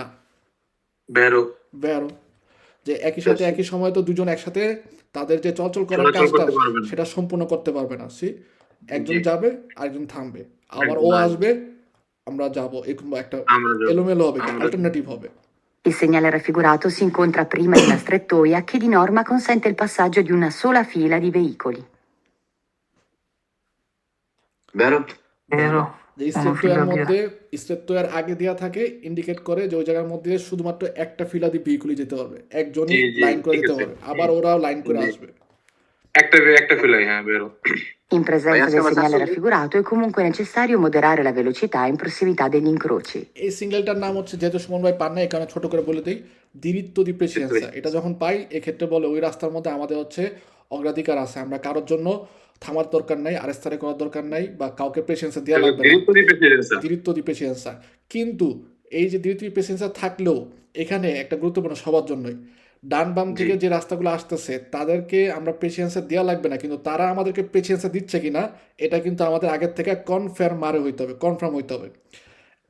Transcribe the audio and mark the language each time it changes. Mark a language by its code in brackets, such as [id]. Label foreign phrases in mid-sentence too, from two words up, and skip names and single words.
[bn] বেরো। বেরো, যে একই সাথে একই সময়ে তো দুজন একসাথে তাদের যে চলাচল করার চলাচল কাজটা করতে পারবে না। সেটা সম্পূর্ণ করতে পারবে না। একজন জি। যাবে আরেকজন থামবে, আবার ও একদম। আসবে আমরা যাব, এরকম একটা আমরা যাবো। এলোমেলো হবে, আমরা- অল্টারনেটিভ হবে। [it] Il segnale raffigurato si incontra prima di una strettoia che di norma consente il passaggio di una sola fila di veicoli. [bn] বেরো। এরো যে স্টেটওয়ার মধ্যে স্টেটওয়ার আগে দেওয়া থাকে, ইন্ডিকেট করে যে ওই জায়গার মধ্যে শুধুমাত্র একটা ফিলা দিয়ে ভেহিকুলই যেতে পারবে, একজনই জি, জি, লাইন করে ঠিক যেতে আছে। পারবে, আবার ওরাও লাইন করে জি। আসবে। একটা ফিলাই, হ্যাঁ, বেরো। [it] In presenza del Ragazzi, ma segnale adesso- raffigurato è comunque necessario moderare la velocità in prossimità degli incroci. [bn] এই সিঙ্গেলটার নাম হচ্ছে, যেহেতু সুমন ভাই পান না এই কারণে ছোট করে বলে দিই, [it] diritto di precedenza. [bn] এটা যখন পাই এক্ষেত্রে বলে ওই রাস্তার মধ্যে আমাদের হচ্ছে অগ্রাধিকার আছে, আমরা কারোর জন্য থামার দরকার নাই, আরেস্তারে করার দরকার নাই, বা কাউকে প্রেসিডেন্সা দেওয়া লাগবে না, [it] diritto di precedenza. diritto di precedenza. [bn] কিন্তু এই যে [it] diritto di precedenza [bn] থাকলেও এখানে একটা গুরুত্বপূর্ণ সবার জন্যই, ডান বাম থেকে যে রাস্তাগুলো আসতেছে তাদেরকে আমরা প্রেসিডেন্সা দেওয়া লাগবে না, কিন্তু তারা আমাদেরকে প্রেসিডেন্সা দিচ্ছে কিনা এটা কিন্তু আমাদের আগের থেকে কনফার্ম হইতে হবে।